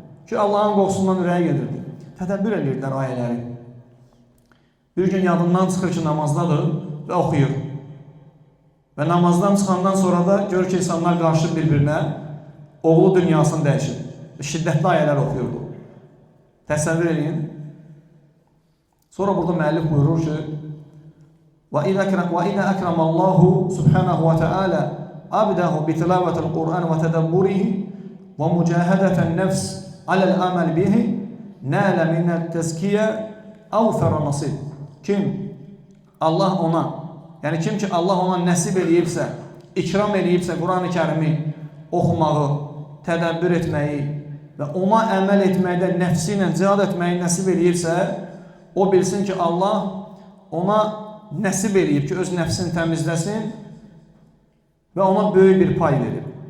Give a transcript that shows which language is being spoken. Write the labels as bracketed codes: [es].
[az] Ki, Allahın qorxusundan ürəyə gedirdi. Tədəbbür edirdilər ayələri. Bir gün yadından çıxır ki, namazdadır və oxuyur. Və namazdan çıxandan sonra da görür ki, insanlar qarşı bir-birinə oğlu dünyasını dəyişir. Şiddətli ayələr oxuyurdu. Təsəvvür edin. Sonra burada müəllif buyurur ki, [ar] وَإِذَا أَكْرَمَ اللّٰهُ سُبْحَانَهُ وَتَعَالَى عَبْدَهُ بِتِلَاوَةِ الْقُرْآنِ وَتَدَبُّرِهِ وَمُجَاهَدَةَ النَّفْسِ عَلَى الْعَمَلِ بِهِ نَالَ مِنَ التَّزْكِيَةِ أَوْفَرَ نَصِيبٍ. [az] Kim Allah ona, yəni kim ki Allah ona nəsib eləyibsə, ikram eləyibsə Quran-ı Kərimi oxumağı, tədəbbür etməyi və ona əməl etməkdə nəfsi ilə cihad etməyi nəsib eləyirsə, o bilsin ki, Allah ona nəsib eləyib ki, öz nəfsini təmizləsin və ona böyük bir pay verib.